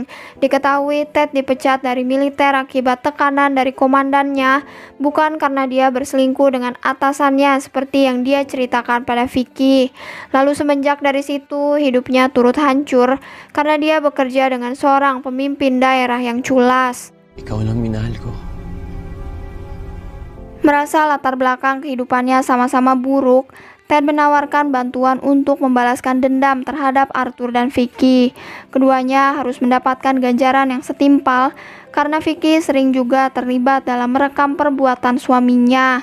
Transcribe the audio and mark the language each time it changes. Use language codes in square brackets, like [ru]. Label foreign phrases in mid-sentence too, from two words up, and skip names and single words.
[id] Diketahui Ted dipecat dari militer akibat tekanan dari komandannya, bukan karena dia berselingkuh dengan atasannya seperti yang dia ceritakan pada Vicky. Lalu semenjak dari situ, hidupnya turut hancur karena dia bekerja dengan seorang pemimpin daerah yang culas. [tl] Ikaw lang minahal ko. [id] Merasa latar belakang kehidupannya sama-sama buruk, Ted menawarkan bantuan untuk membalaskan dendam terhadap Arthur dan Vicky. Keduanya harus mendapatkan ganjaran yang setimpal karena Vicky sering juga terlibat dalam merekam perbuatan suaminya.